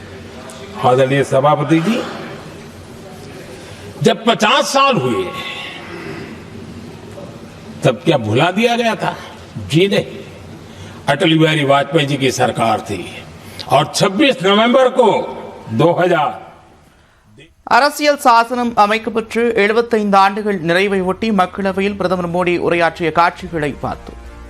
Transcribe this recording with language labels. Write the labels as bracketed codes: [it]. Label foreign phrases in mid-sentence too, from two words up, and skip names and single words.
[hi] आदरणीय सभापति जी, जब 50 साल हुए तब क्या भुला दिया गया था? जी नहीं, अटल बिहारी वाजपेयी जी की सरकार थी और 26 नवंबर को 2000 [ta] அரசியல் சாசனம் அமைக்கப்பட்டு 75 ஆண்டுகள் நிறைவை ஒட்டி மக்களவையில் பிரதமர் மோடி உரையாற்றிய காட்சிகளை பார்த்தோம்.